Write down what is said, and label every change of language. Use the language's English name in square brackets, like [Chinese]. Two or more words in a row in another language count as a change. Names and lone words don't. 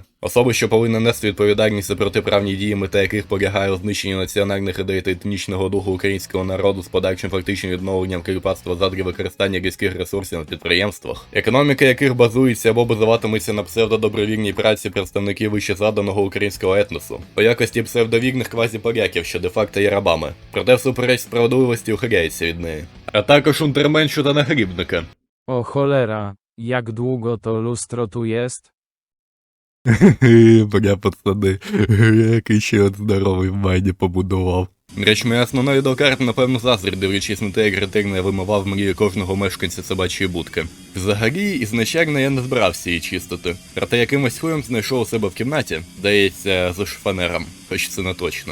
[Ukrainian] Особи, що повинна нести відповідальність за протиправні дії, мета яких полягає у знищенні національних ідей та етнічного духу українського народу з подальшим фактичним відновленням кріпацтва задля використання людських ресурсів на підприємствах, економіка яких базується або базуватиметься на псевдодобровільній праці представників вище згаданого українського етносу, по якості псевдовірних квазіполяків, що де-факто є рабами, проте всупереч справедливості ухиляється від неї. А також унтерменшу та нагрібника. [Polish] O cholera, jak długo to lustro tu jest? [Ukrainian] Бля, пацани, який ще от здоровий в майні побудував. Річ, моя основна відеокарта, напевно, заздрить, дивлячись на те, як ретельно я вимивав мрії кожного мешканця собачої будки. Взагалі, ізначально я не збирався її чистити. Проте якимось хуєм знайшов у себе в кімнаті, здається, з шифонером, хоч це не точно.